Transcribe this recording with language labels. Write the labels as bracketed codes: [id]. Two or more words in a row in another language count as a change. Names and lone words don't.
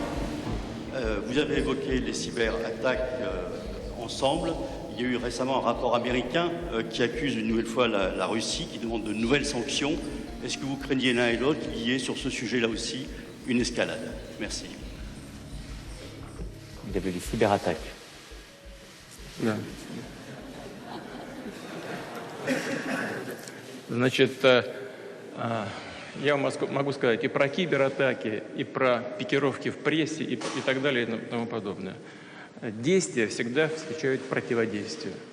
[fr] Vous avez évoqué les cyberattaques ensemble. Il y a eu récemment un rapport américain qui accuse une nouvelle fois la Russie, qui demande de nouvelles sanctions. Est-ce que vous craignez l'un et l'autre qu'il y ait sur ce sujet-là aussi une escalade? Merci. Il y avait des cyberattaques. [ru] Да. Значит, я вам могу сказать и про кибератаки, и про пикировки в прессе, и так далее, и тому подобное. Действия всегда встречают противодействие.